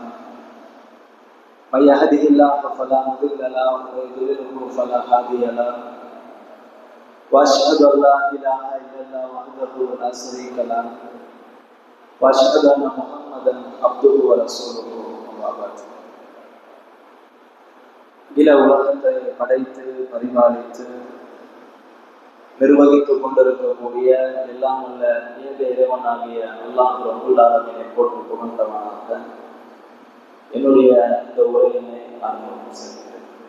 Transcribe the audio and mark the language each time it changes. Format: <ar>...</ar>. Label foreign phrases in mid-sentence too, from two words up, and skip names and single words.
<ar>من يهده الله فلا مضل له ومن يضلله فلا هادي له. واشهد ان لا اله الا الله وحده لا شريك له واشهد ان محمدا عبده ورسوله. اما بعد.</ar> <ta>இல உலகத்தை படைத்து பரிபாலித்து நிர்வகித்துக் கொண்டிருக்கக்கூடிய எல்லாம் உள்ள ஏக இறைவனாகிய அல்லாஹ்</ta> <ar>رب العالمين</ar> <ta>போற்று புகழ்ந்தவனாக என்னுடைய இந்த உரையினை ஆரம்பம் செய்கிறேன்.</ta>